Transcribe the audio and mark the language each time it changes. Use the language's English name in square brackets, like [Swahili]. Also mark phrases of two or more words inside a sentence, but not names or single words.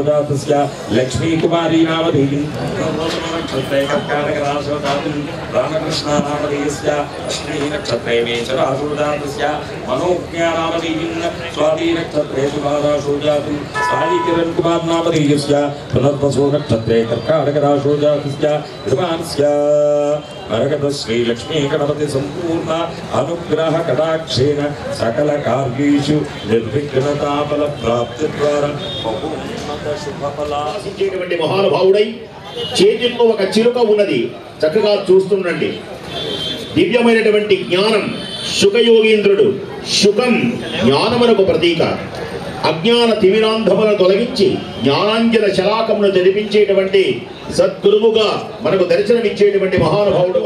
[Sanskrit] जातस्य लक्ष्मी कुमारी नामधेयं नक्षत्रे कर्काटक राशो जातं रामकृष्ण नामधेयस्य अश्विनी नक्षत्रे मेष राशो जातस्य मनोज्ञा नामधेयं स्वाति नक्षत्रे तुला राशो जातं साई किरण कुमार नामधेयस्य पुनर्वसु नक्षत्रे कर्काटक राशो जातस्य यजमानस्य मरकत श्री लक्ष्मी गणपति संपूर्ण अनुग्रह कटाक्षेन सकल कार्येषु निर्विघ्नता फल प्राप्ति द्वारा [Telugu] ఆశించేటువంటి మహానుభావుడై చేతిలో ఒక చిలుక ఉన్నది చక్కగా చూస్తుండండి. దివ్యమైనటువంటి జ్ఞానం శుకయోగీంద్రుడు. శుకం జ్ఞానమునకు ప్రతీక. అజ్ఞాన తిమిరాంధములను తొలగించి జ్ఞానాంజన శలాకమును తెలిపించేటువంటి సద్గురువుగా మనకు దర్శనమిచ్చేటువంటి మహానుభావుడు.